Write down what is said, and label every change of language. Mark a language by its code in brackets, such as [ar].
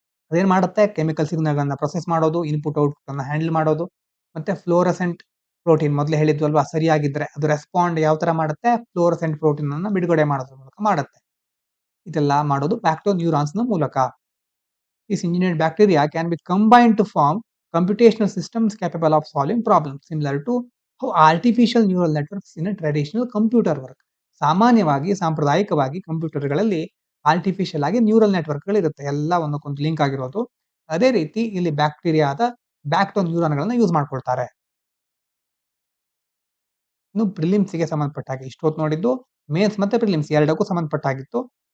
[kn] ಅದೇನ್ ಮಾಡುತ್ತೆ chemical ಸಿಗ್ನಲ್‌ಗಳನ್ನ process ಮಾಡೋದು, ಇನ್ಪುಟ್ ಔಟ್‌ಪುಟ್ ಅನ್ನ ಹ್ಯಾಂಡಲ್ ಮಾಡೋದು. ಮತ್ತೆ ಫ್ಲೋರಸೆಂಟ್ ಪ್ರೋಟೀನ್ ಮೊದಲೇ ಹೇಳಿದ್ವಲ್ವಾ ಸರಿಯಾಗಿದ್ರೆ ಅದು ರೆಸ್ಪಾಂಡ್ ಯಾವ ತರ ಮಾಡುತ್ತೆ ಫ್ಲೋರಸೆಂಟ್ ಪ್ರೋಟೀನ್ ಅನ್ನ ಬಿಡುಗಡೆ ಮಾಡೋದ್ರ ಮೂಲಕ ಮಾಡುತ್ತೆ. ಇದೆಲ್ಲ ಮಾಡೋದು ಬ್ಯಾಕ್ಟೋ ನ್ಯೂರಾನ್ಸ್ ನ ಮೂಲಕ. [en] This engineered bacteria can be combined to form computational systems capable of solving problems similar to how artificial neural networks in a traditional computer work. [kn] ಸಾಮಾನ್ಯವಾಗಿ ಸಾಂಪ್ರದಾಯಿಕವಾಗಿ ಕಂಪ್ಯೂಟರ್ಗಳಲ್ಲಿ ಆರ್ಟಿಫಿಷಿಯಲ್ ಆಗಿ ನ್ಯೂರಲ್ ನೆಟ್ವರ್ಕ್‌ಗಳಿರುತ್ತೆ. ಎಲ್ಲ ಒಂದಕ್ಕೊಂದು ಲಿಂಕ್ ಆಗಿರೋದು. ಅದೇ ರೀತಿ ಇಲ್ಲಿ ಬ್ಯಾಕ್ಟೀರಿಯಾದ ಬ್ಯಾಕ್ಟೋ ನ್ಯೂರಾನ್‌ಗಳನ್ನ ಯೂಸ್ ಮಾಡ್ಕೊಳ್ತಾರೆ. ಇನ್ನು ಪ್ರಿಲಿಮ್ಸ್‌ಗೆ ಸಂಬಂಧಪಟ್ಟ ಹಾಗೆ ಇಷ್ಟೊತ್ತು ನೋಡಿದ್ದು ಮೇನ್ಸ್ ಮತ್ತೆ ಪ್ರಿಲಿಮ್ಸ್ ಎರಡಕ್ಕೂ ಸಂಬಂಧಪಟ್ಟಾಗಿತ್ತು.